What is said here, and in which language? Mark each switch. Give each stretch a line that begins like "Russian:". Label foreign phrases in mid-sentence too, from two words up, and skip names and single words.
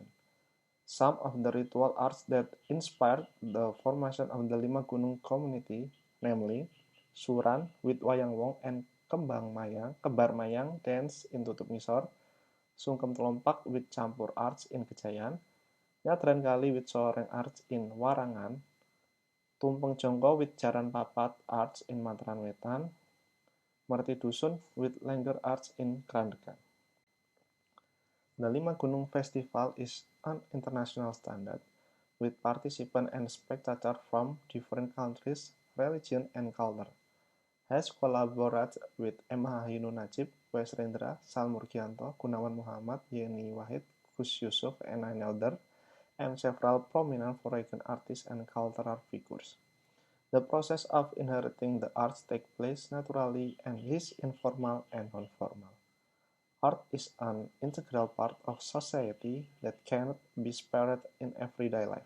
English: Some of the ritual arts that inspired the formation of the Lima Gunung community, namely Suran with Wayang Wong and Kembar Mayang dance in Tutup Ngisor, Sungkem Telompak with campur arts in Kejayan, Nyadran Kali with Soreng arts in Warangan, Tumpeng Jongko with Jaran Papat arts in Matraman Wetan, Merti Dusun with Lengger arts in Krandegan. The Lima Gunung Festival is an international standard, with participants and spectators from different countries, religion, and culture. Has collaborated with M. Hahinu Najib, Wes Rendra, Sal Murgianto, Gunawan Muhammad, Yeni Wahid, Gus Yusuf, and nine others, and several prominent foreign artists and cultural figures. The process of inheriting the arts takes place naturally and is informal and non-formal. Art is an integral part of society that cannot be spared in everyday life.